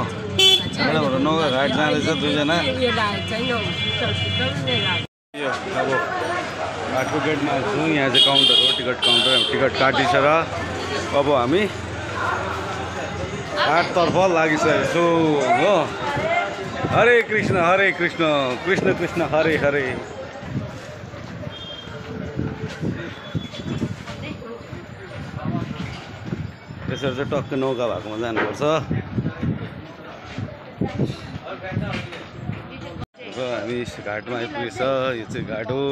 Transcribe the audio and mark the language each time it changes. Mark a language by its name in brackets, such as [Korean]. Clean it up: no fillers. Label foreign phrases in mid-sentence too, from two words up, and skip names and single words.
[Nepali] यहाँबाट नौका घाट जाँदैछ दुईजना। अब घाटको गेटमा छौँ। यहाँ चाहिँ काउन्टर हो, [English] ticket counter. [Nepali] टिकट काटिसकेर अब हामी घाटतर्फ लागिसकेको छु हो। हरे कृष्ण कृष्ण कृष्ण हरे हरे। यसरी चाहिँ टक्क नौका भएकोमा जानुपर्छ। र हामी घाटमा आइपुगेछ। यो चाहिँ घाट हो।